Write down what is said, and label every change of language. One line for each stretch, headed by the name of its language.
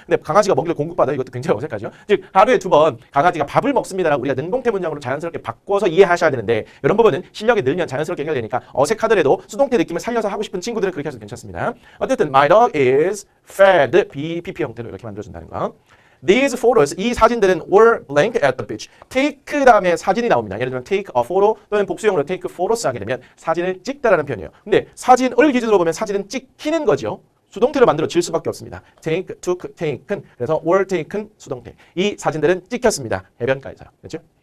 Korean: 근데 강아지가 먹이를 공급받아요. 이것도 굉장히 어색하죠. 즉 하루에 2번 강아지가 밥을 먹습니다라고 우리가 능동태 문장으로 자연스럽게 바꿔서 이해하셔야 되는데 이런 부분은 실력이 늘면 자연스럽게 해결되니까 어색하더라도 수동태 느낌을 살려서 하고 싶은 친구들은 그렇게 해도 괜찮습니다. 어쨌든
English: my dog is fed
Korean: BPP 형태로 이렇게 만들어준다는 거.
English: These photos,
Korean: 이 사진들은
English: were blank at the beach.
Korean: take 다음에 사진이 나옵니다. 예를 들면 take a photo 또는 복수형으로 take photos 하게 되면 사진을 찍다라는 표현이에요. 근데 사진을 기준으로 보면 사진은 찍히는 거죠. 수동태로 만들어질 수밖에 없습니다. take, took, taken. 그래서 were taken 수동태. 이 사진들은 찍혔습니다. 해변가에서. 그렇죠?